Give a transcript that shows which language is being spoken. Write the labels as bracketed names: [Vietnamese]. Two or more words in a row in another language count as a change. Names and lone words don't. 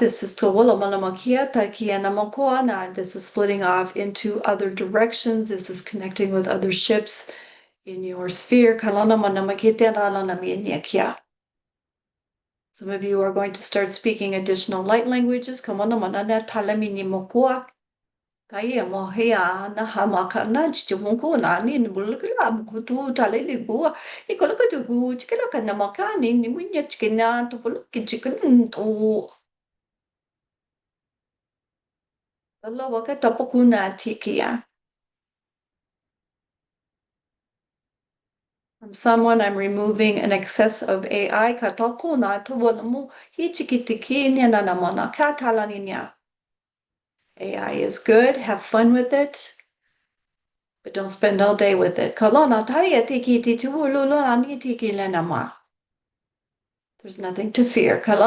[English] This is splitting off into other directions. This is connecting with other ships in your sphere. Some of you are going to start speaking additional light languages. Kaya mo hea na hamaka na chichunko na ni bulgara mukutu talele bua ikola ka tu chikela ka na makani ni munya chikena to puluki chicken to Allah waka tapokuna tikia. From someone, I'm removing an excess of AI. AI is good. Have fun with it, but don't spend all day with it. There's nothing to fear.